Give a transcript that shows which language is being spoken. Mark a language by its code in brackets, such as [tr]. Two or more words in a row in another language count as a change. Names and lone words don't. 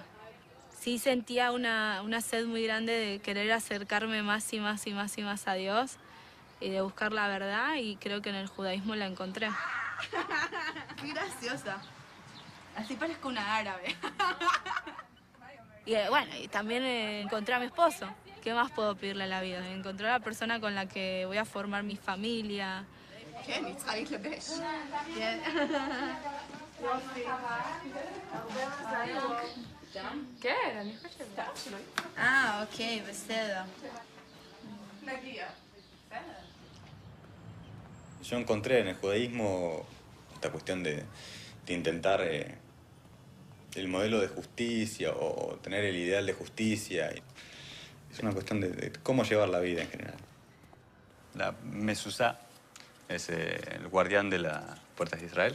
[es] Sí sentía una sed muy grande de querer acercarme más y más y más y más a Dios y de buscar la verdad, y creo que en el judaísmo la encontré. Qué graciosa. Así parezco una árabe. Y bueno, y también encontré a mi esposo. ¿Qué más puedo pedirle a la vida? Encontré a la persona con la que voy a formar mi familia. [he] כן, היא צריכה להתלבש. כן, אני חושבת. אוקיי, בסדר. נגיע. [es] Yo encontré en el judaísmo esta cuestión de intentar el modelo de justicia o tener el ideal de justicia. Es una cuestión de cómo llevar la vida en general. La Mezuzá es el guardián de las puertas de Israel.